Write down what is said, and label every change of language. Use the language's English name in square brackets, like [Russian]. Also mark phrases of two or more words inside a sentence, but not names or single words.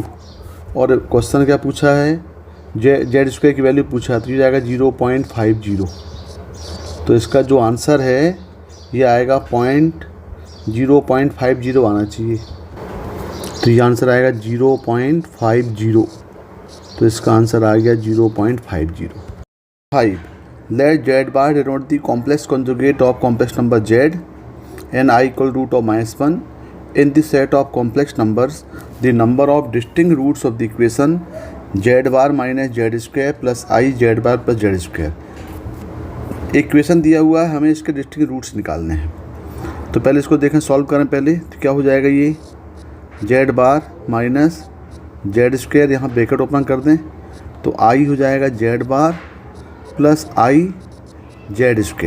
[Hindi] और क्वेश्चन क्या पूछा है, z² की वैल्यू पूछा है, तो ये जाएगा 0.50। तो इसका जो आंसर है ये आएगा 0.50 आना चाहिए, तो ये आंसर आएगा 0.50। तो इसका आंसर आ गया 0.50। 5. [English] Let z bar denote the complex conjugate of complex number z and I equal root of -1. In the set of complex numbers, the number of distinct roots of the equation z bar minus z² plus I z bar plus z²। [Hindi] इक्वेशन दिया हुआ है, हमें इसके [English] distinct roots [Hindi] निकालने हैं। तो पहले इसको देखें, सॉल्व करें पहले, तो क्या हो जाएगा, ये [English] z bar minus z², [Hindi] यहाँ [English] bracket open [Hindi] कर दें तो I हो जाएगा [English] z bar plus I z².